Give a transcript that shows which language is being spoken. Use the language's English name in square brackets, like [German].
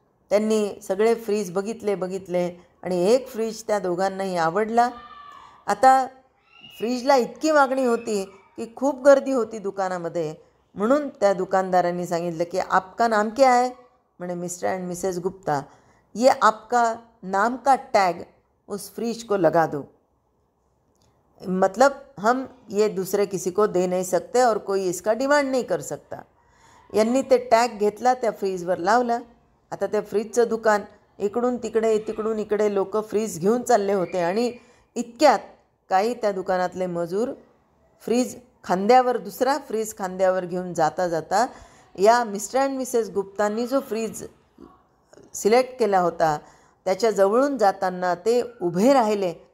[Marathi] त्यांनी सगळे फ्रीज बघितले आणि एक फ्रीज त्या दोघांनाही आवडला. आता फ्रीजला इतकी मागणी होती की खूप गर्दी होती दुकानामध्ये. म्हणून त्या दुकानदारांनी सांगितलं की [Hindi] आपका नाम क्या है? [Marathi] म्हणे मिस्टर एंड मिसेस गुप्ता. [Hindi] ये आपका नाम का टैग उस फ्रिज को लगा दो. मतलब हम ये दूसरे किसी को दे नहीं सकते और कोई इसका डिमांड नहीं कर सकता. [Marathi] यांनी ते टॅग घेतला, त्या फ्रीजवर लावला. आता त्या फ्रीजचं दुकान इकडून इकडे लोक फ्रीज घेऊन चालले होते आणि इतक्यात काही त्या दुकानातले मजूर दुसरा फ्रीज खांद्यावर घेऊन जाता या मिस्टर अँड मिसेस गुप्तांनी जो फ्रीज सिलेक्ट केला होता त्याच्या जवळून जाताना ते उभे राहिले.